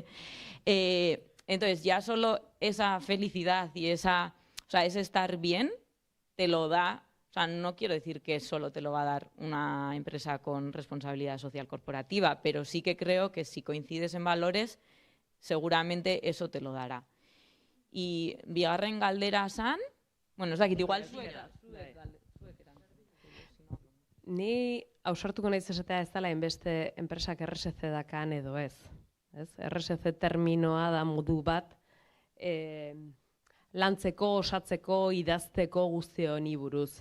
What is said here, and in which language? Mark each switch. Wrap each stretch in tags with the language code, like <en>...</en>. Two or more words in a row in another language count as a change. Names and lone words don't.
<es>Entonces, ya solo esa felicidad y ese estar bien te lo da. O sea, no quiero decir que solo te lo va a dar una empresa con responsabilidad social corporativa, pero sí que creo que si coincides en valores, seguramente eso te lo dará.</es> <eu>Y bigarren galdera zan, bueno, ez dakit, igual zuek eran. Ni ausartuko naiz esatea ez dela hainbeste enpresak RSC dakan edo ez. RSC terminoa da modu bat lantzeko, osatzeko, idazteko guzti honi buruz.</eu>